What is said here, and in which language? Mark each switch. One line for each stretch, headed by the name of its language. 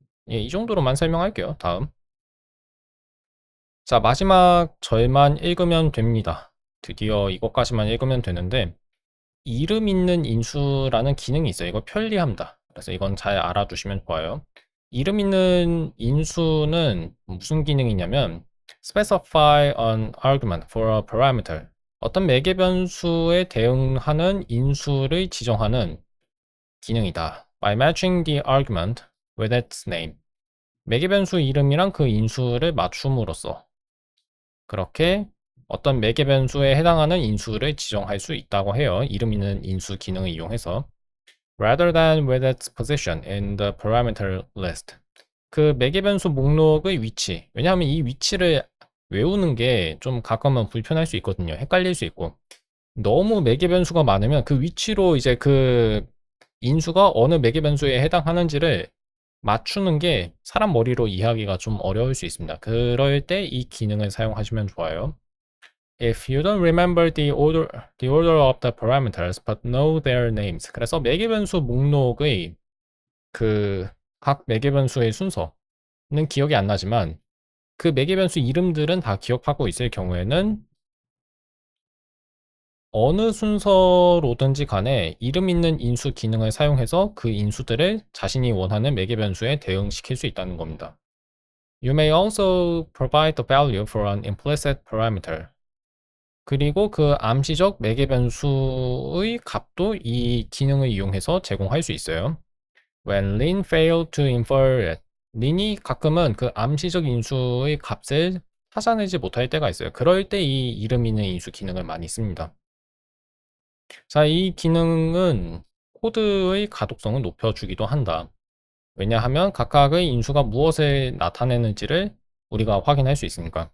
Korean: 예, 이 정도로만 설명할게요. 다음. 자, 마지막 절만 읽으면 됩니다. 드디어 이것까지만 읽으면 되는데 이름 있는 인수라는 기능이 있어요. 이거 편리합니다. 그래서 이건 잘 알아두시면 좋아요. 이름 있는 인수는 무슨 기능이냐면
English: specify an argument for a parameter.
Korean: 어떤 매개 변수에 대응하는 인수를 지정하는 기능이다.
English: By matching the argument with its name.
Korean: 매개 변수 이름이랑 그 인수를 맞춤으로써 그렇게 어떤 매개 변수에 해당하는 인수를 지정할 수 있다고 해요. 이름 있는 인수 기능을 이용해서.
English: rather than with its position in the parameter list.
Korean: 그 매개 변수 목록의 위치. 왜냐하면 이 위치를 외우는 게 좀 가끔은 불편할 수 있거든요. 헷갈릴 수 있고. 너무 매개 변수가 많으면 그 위치로 이제 그 인수가 어느 매개 변수에 해당하는지를 맞추는 게 사람 머리로 이해하기가 좀 어려울 수 있습니다. 그럴 때 이 기능을 사용하시면 좋아요.
English: If you don't remember the order of the parameters but know their names.
Korean: 그래서 매개 변수 목록의 그 각 매개 변수의 순서는 기억이 안 나지만 그 매개 변수 이름들은 다 기억하고 있을 경우에는 어느 순서로든지 간에 이름 있는 인수 기능을 사용해서 그 인수들을 자신이 원하는 매개 변수에 대응시킬 수 있다는 겁니다.
English: You may also provide the value for an implicit parameter.
Korean: 그리고 그 암시적 매개 변수의 값도 이 기능을 이용해서 제공할 수 있어요.
English: When Lin failed to infer it.
Korean: 린이 가끔은 그 암시적 인수의 값을 찾아내지 못할 때가 있어요. 그럴 때 이 이름 있는 인수 기능을 많이 씁니다. 자, 이 기능은 코드의 가독성을 높여주기도 한다. 왜냐하면 각각의 인수가 무엇을 나타내는지를 우리가 확인할 수 있으니까.